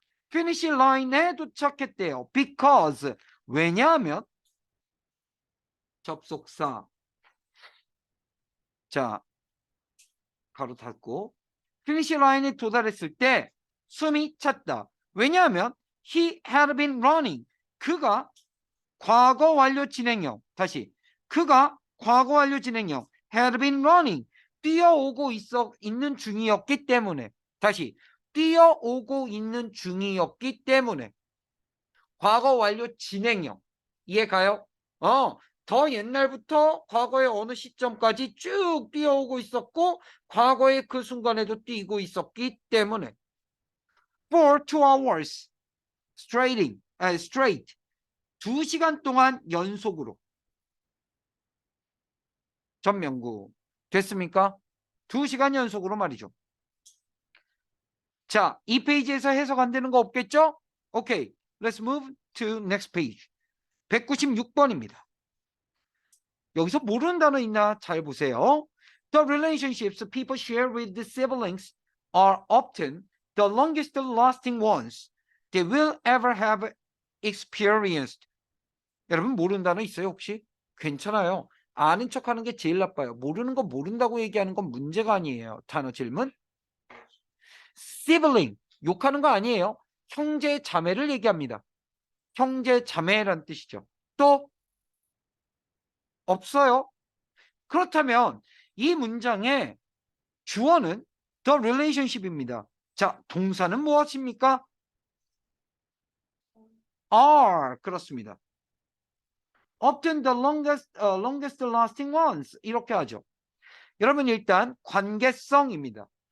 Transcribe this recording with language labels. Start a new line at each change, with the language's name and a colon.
Korean: finish line에 도착했대요.
English: because
Korean: 왜냐하면 접속사. 자, 가로 닫고 finish line에 도달했을 때 숨이 찼다. 왜냐하면
English: he had been running.
Korean: 그가 과거 완료 진행형. 다시. 그가 과거 완료 진행형
English: had been running.
Korean: 뛰어오고 있는 중이었기 때문에. 다시. 뛰어오고 있는 중이었기 때문에. 과거 완료 진행형. 이해가요? 더 옛날부터 과거의 어느 시점까지 쭉 뛰어오고 있었고 과거의 그 순간에도 뛰고 있었기 때문에.
English: For 2 hours straight.
Korean: 2시간 동안 연속으로. 전명구. 됐습니까? 2시간 연속으로 말이죠. 자, 이 페이지에서 해석 안 되는 거 없겠죠?
English: 오케이. Let's move to next page.
Korean: 196번입니다. 여기서 모르는 단어 있나? 잘 보세요.
English: The relationships people share with the siblings are often the longest lasting ones they will ever have experienced.
Korean: 여러분 모르는 단어 있어요 혹시? 괜찮아요. 아는 척하는 게 제일 나빠요. 모르는 거 모른다고 얘기하는 건 문제가 아니에요. 단어 질문. sibling 욕하는 거 아니에요. 형제 자매를 얘기합니다. 형제 자매란 뜻이죠. 또 없어요. 그렇다면 이 문장의 주어는
English: the relationship
Korean: 입니다. 자, 동사는 무엇입니까? are. 그렇습니다.
English: often the longest lasting ones.
Korean: 이렇게 하죠. 여러분 일단 관계성입니다.